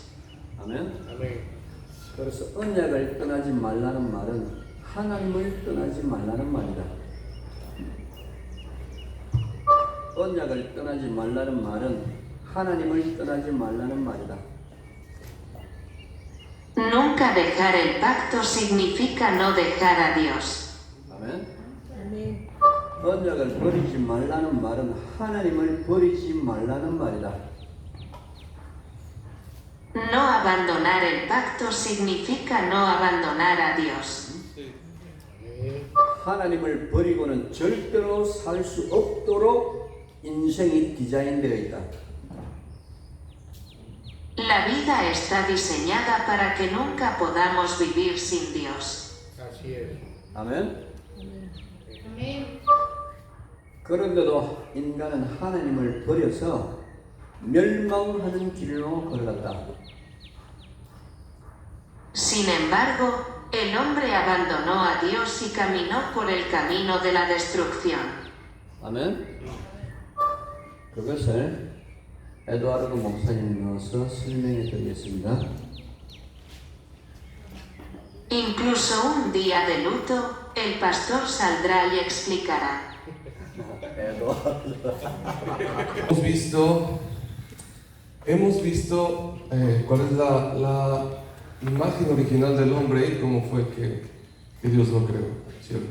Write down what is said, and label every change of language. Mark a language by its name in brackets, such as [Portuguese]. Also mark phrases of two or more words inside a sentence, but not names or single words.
[Korean] 아멘. [Spanish] Amén. [Korean] 그래서 언약을 떠나지 말라는 말은 하나님을 떠나지 말라는 말이다. 언약을 떠나지 말라는 말은 하나님을 떠나지 말라는 말이다. [Spanish] Nunca dejar el pacto significa no dejar a Dios. [Korean] 아멘. 아멘. 언약을 버리지 말라는 말은 하나님을 버리지 말라는 말이다. [Spanish] No abandonar el pacto significa no abandonar a Dios. [Korean] 하나님을 버리고는 절대로 살 수 없도록 인생이 디자인되어 있다. [Spanish] La vida está diseñada para que nunca podamos vivir sin Dios. Así es. [Korean] 아멘. 그런데도 인간은 하나님을 버려서 멸망하는 길로 걸었다. [Spanish] Sin embargo, el hombre abandonó a Dios y caminó por el camino de la destrucción. [Korean] 아멘. 그것을 에드와르드 목사님이 넣어서 설명해 드리겠습니다. [Spanish] Incluso un día de luto, el pastor saldrá y explicará. Hemos visto cuál es la imagen original del hombre y cómo fue que Dios lo creó, ¿cierto?